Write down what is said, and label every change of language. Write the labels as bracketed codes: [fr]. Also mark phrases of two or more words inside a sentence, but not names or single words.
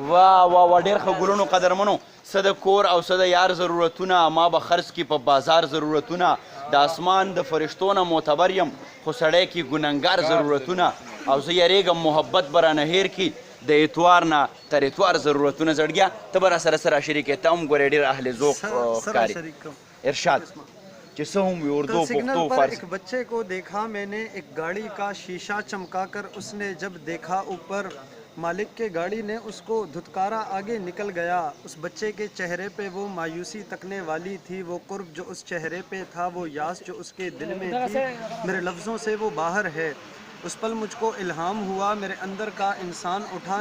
[ps] واه واه واه ډېر ښه ګلونو قدرمنو څه د کور او څه د یار ضرورتونه ما به خرڅ کي په بازار ضرورتونه د اسمان د فرشتو نه معتبر یم خو سړی کې ګنهګار ضرورتونه او زه یریږم محبت به رانه هیر کي د اتوار نه تر اتوار ضرورتونه زړګیا ته به را سره سره شریک یې ته هم ګورې ډېر اهل ذوق ښکاري ارشاد چې څه هم وي اردو پښتو فارسی [hi] एक बच्चे को देखा मैंने एक गाड़ी का शीशा चमकाकर उसने जब देखा ऊपर मालिक के गाड़ी ने उसको धुतकारा आगे निकल गया उस बच्चे के चेहरे पे वो मायूसी तकने वाली थी वो कुर्ब जो उस चेहरे पे था वो यास जो उसके दिल में थी मेरे लफ्ज़ों से वो बाहर है उस पल मुझको इल्हाम हुआ मेरे अंदर का इंसान उठा